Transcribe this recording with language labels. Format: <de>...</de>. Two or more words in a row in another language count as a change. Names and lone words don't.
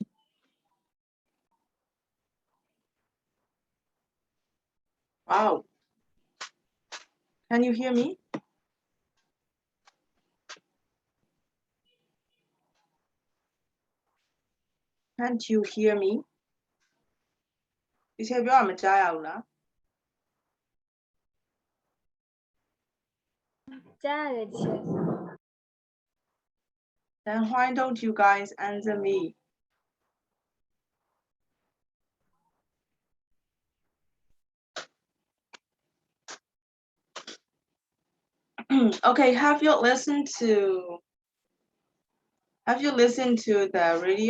<en>Wow. Can you hear me? Can't you hear me?</en> <my>ဒီချက်ပြောရမကြားရဘူးလား ကြားရတယ်ချစ်</my> <en>Then why don't you guys answer me? Okay, have you listened to the radio?</en>